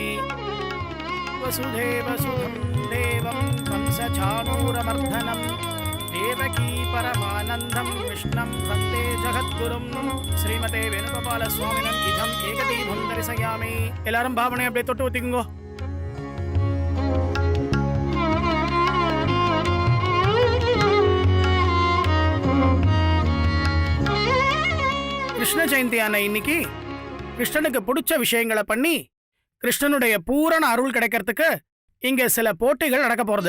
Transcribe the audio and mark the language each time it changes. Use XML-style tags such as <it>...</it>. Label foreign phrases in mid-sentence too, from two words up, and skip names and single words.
<sa>वसुधैव सुधं देवं कंसचाणूरमर्दनं देवकी परमानन्दं कृष्णं वन्दे जगद्गुरुं. श्रीमते वेणुगोपाल स्वामिनम् इदं एकदीपं दर्शयामि.</sa> <ta>எல்லாரும் பாவனை அப்படியே தொட்டு ஊத்திக்குங்கோ. கிருஷ்ண ஜெயந்தியான இன்னைக்கு கிருஷ்ணனுக்கு பிடிச்ச விஷயங்களை பண்ணி கிருஷ்ணனுடைய பூரண அருள் கிடைக்கிறதுக்கு இங்க சில போட்டிகள் நடக்க போறது.</ta>